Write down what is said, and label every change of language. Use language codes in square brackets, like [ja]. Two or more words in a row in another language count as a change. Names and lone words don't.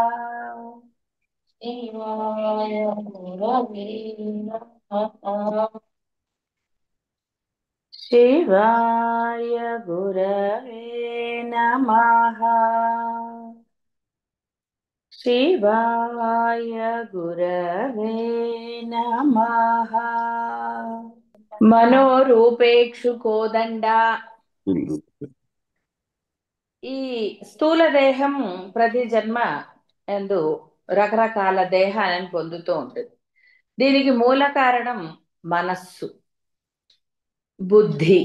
[sa] शिवाय गुरवे नमः। शिवाय गुरवे नमः। शिवाय गुरवे नमः। మనోరూపేక్షు కోదండ. [te] ఈ స్థూల దేహం ప్రతి జన్మ ఎందు రకరకాల దేహాలను పొందుతూ ఉంటుంది. దీనికి మూల కారణం మనస్సు, బుద్ధి.